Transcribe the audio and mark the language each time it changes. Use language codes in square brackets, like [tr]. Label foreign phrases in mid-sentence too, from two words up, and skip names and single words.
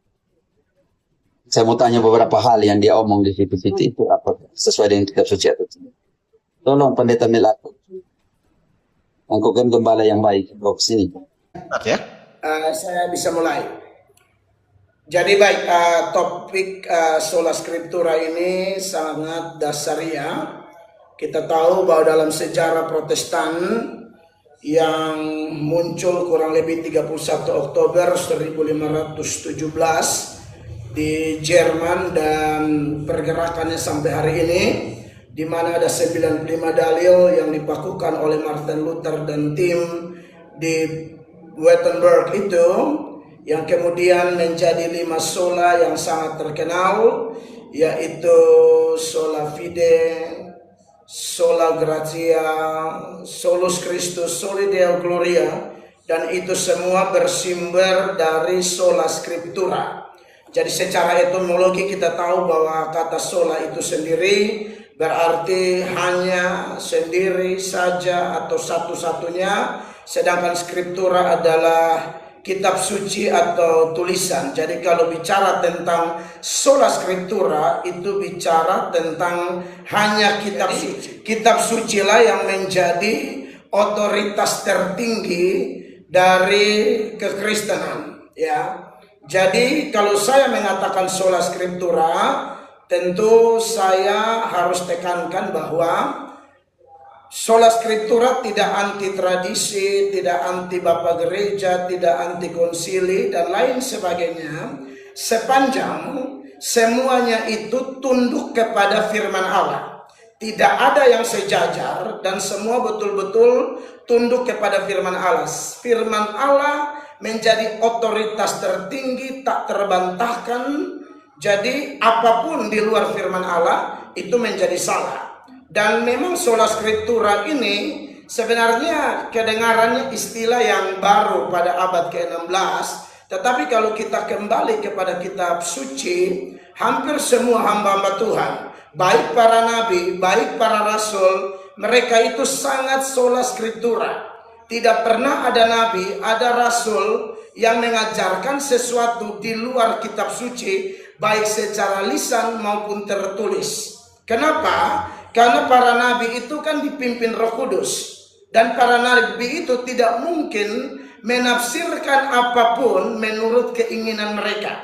[id] Saya mau tanya beberapa hal yang dia omong di situ-situ itu apa sesuai dengan kitab suci atau tidak. Tolong pendeta Mel Atok. Engkau kan gembala yang baik, engkau kesini. Ya. Saya bisa mulai. Jadi baik, topik [la] sola scriptura [id] ini sangat dasariah. Kita tahu bahwa dalam sejarah Protestan yang muncul kurang lebih 31 Oktober 1517 di Jerman dan pergerakannya sampai hari ini, di mana ada 95 dalil yang dibakukan oleh Martin Luther dan tim di Wittenberg itu, yang kemudian menjadi 5 sola yang sangat terkenal, yaitu [la] sola fide, sola gratia, solus Christus, soli Deo gloria, [id] dan itu semua bersumber dari [la] sola scriptura. [id] Jadi secara etimologi kita tahu bahwa kata sola itu sendiri berarti hanya, sendiri saja, atau satu-satunya, sedangkan scriptura adalah kitab suci atau tulisan. Jadi kalau bicara tentang [la] sola scriptura [id] itu bicara tentang hanya kitab suci. Kitab suci lah yang menjadi otoritas tertinggi dari kekristenan, ya. Jadi kalau saya mengatakan [la] sola scriptura, [id] tentu saya harus tekankan bahwa [la] sola scriptura [id] tidak anti tradisi, tidak anti bapak gereja, tidak anti konsili, dan lain sebagainya. Sepanjang semuanya itu tunduk kepada firman Allah. Tidak ada yang sejajar dan semua betul-betul tunduk kepada firman Allah. Firman Allah menjadi otoritas tertinggi, tak terbantahkan. Jadi apapun di luar firman Allah itu menjadi salah. Dan memang [la] sola scriptura [id] ini sebenarnya kedengarannya istilah yang baru pada abad ke-16. Tetapi kalau kita kembali kepada kitab suci, hampir semua hamba-hamba Tuhan, baik para nabi, baik para rasul, mereka itu sangat [la] sola scriptura. [id] Tidak pernah ada nabi, ada rasul yang mengajarkan sesuatu di luar kitab suci, baik secara lisan maupun tertulis. Kenapa? Karena para nabi itu kan dipimpin Roh Kudus, dan para nabi itu tidak mungkin menafsirkan apapun menurut keinginan mereka.